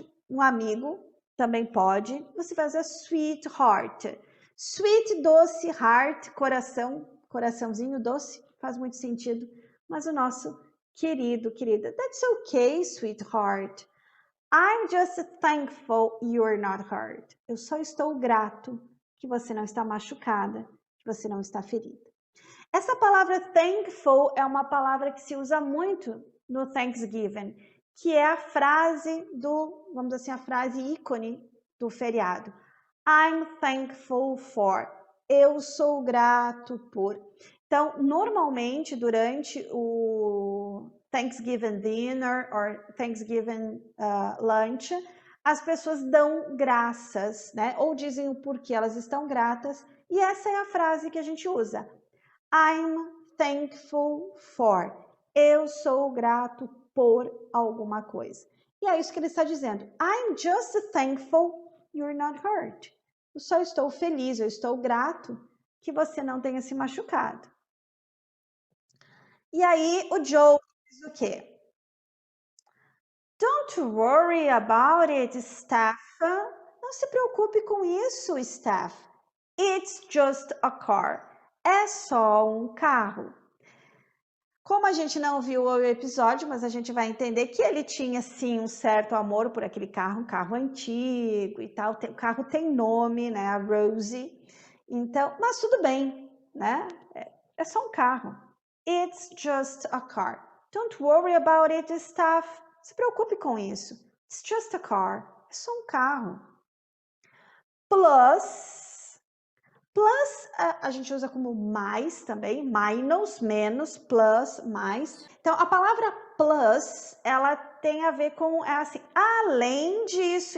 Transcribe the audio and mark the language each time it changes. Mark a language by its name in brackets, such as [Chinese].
[Portuguese] Um amigo também pode. Você vai usar sweetheart. Sweet, doce, heart, coração, coraçãozinho doce, faz muito sentido. Mas o nosso querido, querida, [English] that's okay, sweetheart. I'm just thankful you're not hurt. [Portuguese] Eu só estou grato que você não está machucada, que você não está ferida. Essa palavra thankful é uma palavra que se usa muito no Thanksgiving, que é a frase vamos dizer assim, a frase ícone do feriado. [English] I'm thankful for. [Portuguese] Eu sou grato por. Então, normalmente, durante o [English] Thanksgiving dinner or Thanksgiving lunch, [Portuguese] as pessoas dão graças, né? Ou dizem o porquê elas estão gratas. E essa é a frase que a gente usa. [English] I'm thankful for. [Portuguese] Eu sou grato por alguma coisa. E é isso que ele está dizendo. [English] I'm just thankful you're not hurt. [Portuguese] Eu só estou feliz, eu estou grato que você não tenha se machucado. E aí o Joe diz o quê? [English] Don't worry about it, Steph. [Portuguese] Não se preocupe com isso, Steph. [English] It's just a car. [Portuguese] É só um carro. Como a gente não viu o episódio, mas a gente vai entender que ele tinha sim um certo amor por aquele carro, um carro antigo e tal. O carro tem nome, né? A Rosie. Então, mas tudo bem, né? É só um carro. [English] It's just a car. Don't worry about it, Steph. [Portuguese] Se preocupe com isso. [English] It's just a car. [Portuguese] É só um carro. plus. Plus a gente usa como mais também, minus, menos, plus, mais. Então, a palavra plus, ela tem a ver com, assim, além disso.